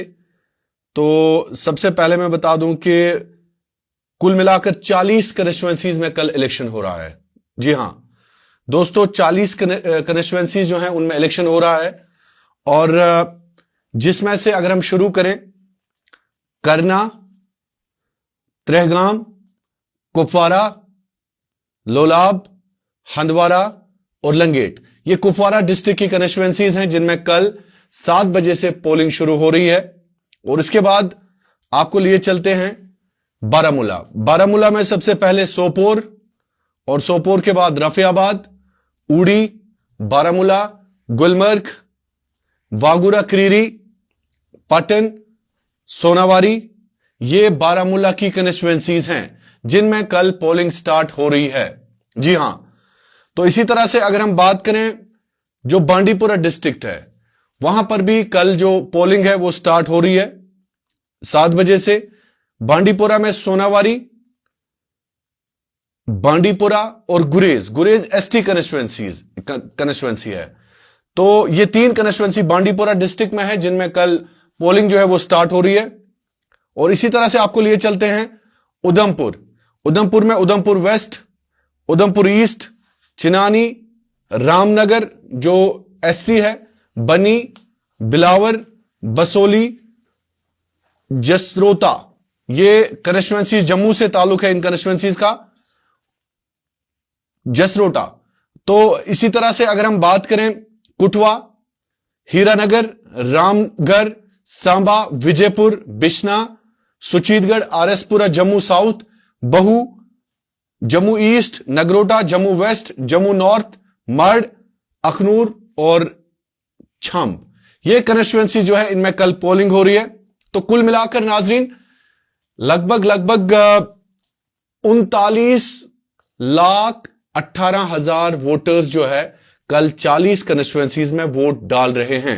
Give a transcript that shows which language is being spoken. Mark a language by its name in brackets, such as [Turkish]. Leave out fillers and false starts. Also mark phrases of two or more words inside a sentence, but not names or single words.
[Urdu] تو سب سے پہلے میں بتا دوں کہ کل ملا کر 40 کنسٹیچوئنسیز میں کل الیکشن ہو رہا ہے۔ جی ہاں دوستو، 40 کنسٹیچوئنسیز جو ہیں ان میں الیکشن ہو رہا ہے، اور جس میں سے اگر ہم شروع کریں، کرنا، ترہگام، کپوارہ، لولاب، ہندوارہ اور لنگیٹ، یہ کپوارہ ڈسٹرکٹ کی کنسٹیچوئنسیز ہیں جن میں کل 7 بجے سے پولنگ شروع ہو رہی ہے۔ اور اس کے بعد آپ کو لیے چلتے ہیں بارہمولہ میں سب سے پہلے سوپور، اور سوپور کے بعد رفیع آباد، اوڑی، بارہمولہ، گلمرگ، واگورہ کریری، پٹن، سوناواری، یہ بارہمولہ کی کنسٹیچوئنسیز ہیں جن میں کل [English] polling start [Urdu] ہو رہی ہے۔ جی ہاں، تو اسی طرح سے اگر ہم بات کریں جو بانڈی پورہ ڈسٹرکٹ ہے، وہاں پر بھی کل جو پولنگ ہے وہ سٹارٹ ہو رہی ہے 7 بجے سے۔ بانڈی پورہ میں سوناواری، بانڈی پورہ اور گریز [English] ST constituency [Urdu] ہے۔ تو یہ 3 کنسٹیچوئنسی بانڈی پورہ ڈسٹرکٹ میں ہے جن میں کل پولنگ جو ہے وہ سٹارٹ ہو رہی ہے۔ اور اسی طرح سے آپ کو لیے چلتے ہیں ادھمپور میں ادھمپور ویسٹ، ادھمپور ایسٹ، چنانی، رام نگر جو ایس سی ہے، بنی، بلاور، بسولی، جسروتا، یہ کنسٹیچوئنسیز جموں سے تعلق ہے ان کنسٹیچوئنسیز کا، جسروٹا۔ تو اسی طرح سے اگر ہم بات کریں کٹھوا، ہیرا نگر، رام گڑھ، سانبا، وجے پور، بشنا، سچیت گڑھ، آر ایس پورہ، جموں ساؤتھ، بہو، جموں ایسٹ، نگروٹا، جموں ویسٹ، جموں نارتھ، مرڈ، اخنور اور چھمب، یہ کنسٹیچوئنسی جو ہے ان میں کل پولنگ ہو رہی ہے۔ تو کل ملا کر ناظرین لگ بھگ 39,18,000 ووٹرز جو ہے کل 40 کنسٹیچوئنسیز میں ووٹ ڈال رہے ہیں۔